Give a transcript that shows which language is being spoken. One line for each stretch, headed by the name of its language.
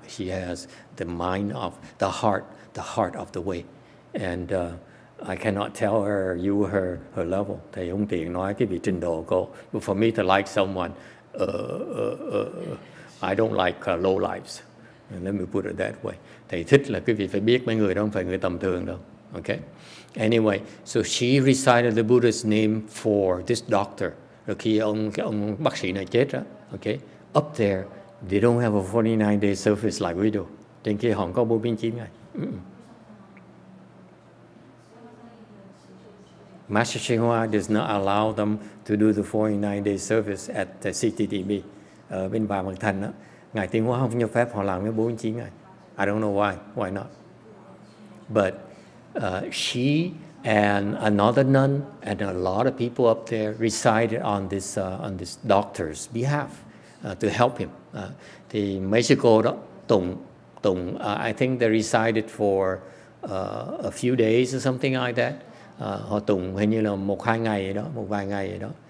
English: She has the mind of the heart of the way. And I cannot tell her her level.
Vietnamese: Thầy không tiện nói cái vị trình độ cô.
English: But for me to like someone, I don't like low lives. Let me put it that way.
Vietnamese: Thầy thích là cái vị phải biết mấy người đó không phải người tầm thường đâu. Okay.
English: Anyway, so she recited the Buddha's name for this doctor.
Vietnamese: Rồi khi ông bác sĩ này chết đó,
English: okay, up there, they don't have a 49-day service like we do.
Vietnamese: Trên kia họ có 49 ngày.
English: Master YongHua does not allow them to do the 49-day service at the CTTB.
Vietnamese: Ở bên Bà Mật Thành đó, Ngài Tuyên Hóa không cho phép họ làm cái 49 ngày.
English: I don't know why not. But she and another nun and a lot of people up there recited on this doctor's behalf to help him.
Vietnamese: Thì Mexico đó tụng
English: I think they recited for a few days or something like that.
Vietnamese: Họ tụng hình như là một vài ngày vậy đó.